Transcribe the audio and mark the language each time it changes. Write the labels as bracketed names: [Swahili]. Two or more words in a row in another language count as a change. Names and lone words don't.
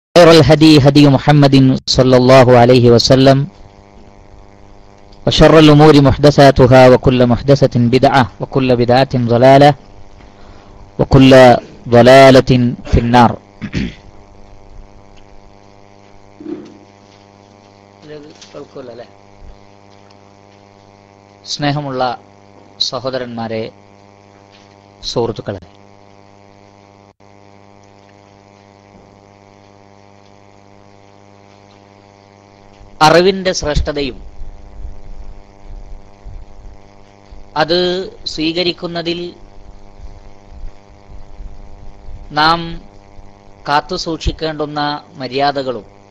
[Arabic] الهدي هدي محمد صلى الله عليه وسلم وشر الأمور محدثاتها وكل محدثة بدعة وكل بدعة ضلالة وكل ضلالة في النار. [Malayalam] സ്നേഹമുള്ള സഹോദരന്മാരെ, സുഹൃത്തുക്കളെ, അറിവിന്റെ ശ്രേഷ്ഠതയും അത് സ്വീകരിക്കുന്നതിൽ നാം കാത്തു സൂക്ഷിക്കേണ്ടുന്ന മര്യാദകളും